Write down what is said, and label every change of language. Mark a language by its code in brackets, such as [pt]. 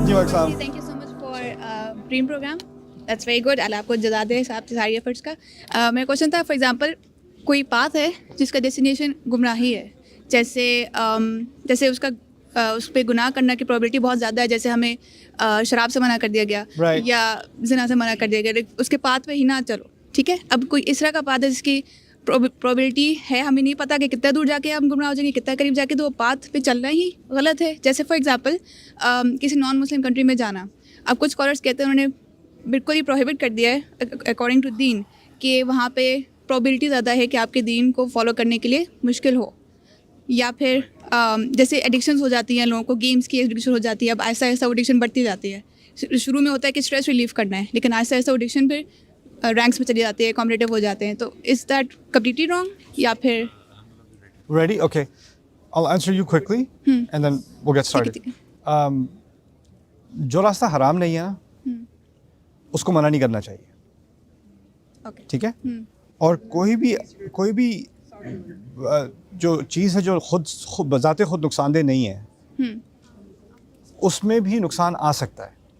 [en] Thank you so much for dream program. That's very good. [ur] اللہ آپ کو جزا دے آپ کے ساری ایفرٹس کا. میرا کوشچن تھا, فار ایگزامپل کوئی پاتھ ہے جس کا ڈیسٹینیشن گمراہی ہے, جیسے اس پہ گناہ کرنے کی پرابیلٹی بہت زیادہ ہے, جیسے ہمیں شراب سے منع کر دیا گیا یا زنا سے منع کر دیا گیا, اس کے پاتھ پہ ہی نہ چلو. ٹھیک ہے, اب کوئی اس طرح کا پاتھ ہے جس کی پرابیلٹی ہے, ہمیں نہیں پتا کہ کتنا دور جا کے ہم گمراہ ہو جائیں گے, کتنا قریب جا کے, تو وہ پاتھ پہ چلنا ہی غلط ہے. جیسے فار ایگزامپل کسی نان مسلم کنٹری میں جانا, اب کچھ اسکالرس کہتے ہیں انہوں نے بالکل ہی پروہیبٹ کر دیا ہے اکارڈنگ ٹو دین کہ وہاں پہ پرابیلٹی زیادہ ہے کہ آپ کے دین کو فالو کرنے کے لیے مشکل ہو, یا پھر جیسے ایڈکشنز ہو جاتی ہیں لوگوں کو, گیمس کی ایڈکشن ہو جاتی ہے, اب آہستہ آہستہ ایڈکشن بڑھتی جاتی ہے. شروع میں ہوتا ہے کہ اسٹریس ریلیف کرنا ہے, لیکن آہستہ آہستہ ایڈکشن پھر رینکس میں چلی جاتی ہے, کمپٹیٹیو ہو جاتے ہیں. تو از دیٹ کمپلیٹلی رانگ یا پھر [en] Ready? Okay, I'll answer you quickly and then we'll get started. [ur] جو راستہ حرام نہیں ہے نا اس کو منع نہیں کرنا چاہیے. ٹھیک ہے, اور کوئی بھی جو چیز ہے جو خود بذات خود نقصان دہ نہیں ہے اس میں بھی نقصان آ سکتا ہے.